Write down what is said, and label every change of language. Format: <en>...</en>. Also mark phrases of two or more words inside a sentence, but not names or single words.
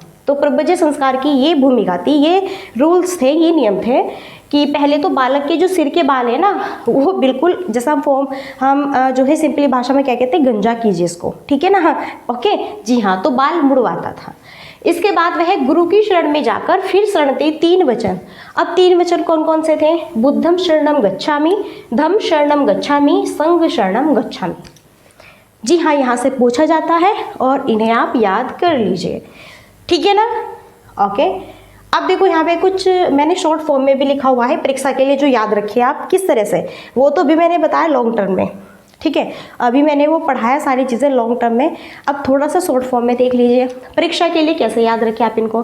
<hi>तो प्रवज्जा संस्कार की ये भूमिका थी, ये रूल्स थे, ये नियम थे कि पहले तो बालक के जो सिर के बाल है ना, वो बिल्कुल जैसा हम जो है सिंपली भाषा में क्या कहते हैं, गंजा कीजिए इसको, ठीक है ना। ओके, जी हाँ, तो बाल मुड़वाता था। इसके बाद वह गुरु की शरण में जाकर फिर शरण थे 3 वचन। अब 3 वचन कौन कौन से थे?</hi> <pi>बुद्धम शरणम गच्छामि, धम्म शरणम गच्छामि, संघ शरणम गच्छामि।</pi> <hi>जी हाँ, यहाँ से पूछा जाता है और इन्हें आप याद कर लीजिए, ठीक है ना। ओके, अब देखो यहाँ पे कुछ मैंने</hi> <en>short form</en> <hi>में भी लिखा हुआ है परीक्षा के लिए, जो याद रखिए आप किस तरह से, वो तो भी मैंने बताया</hi> <en>long term</en> <hi>में, ठीक है। अभी मैंने वो पढ़ाया सारी चीज़ें</hi> <en>long term</en> <hi>में, अब थोड़ा सा</hi> <en>short form</en> <hi>में देख लीजिए परीक्षा के लिए कैसे याद रखें आप इनको।</hi>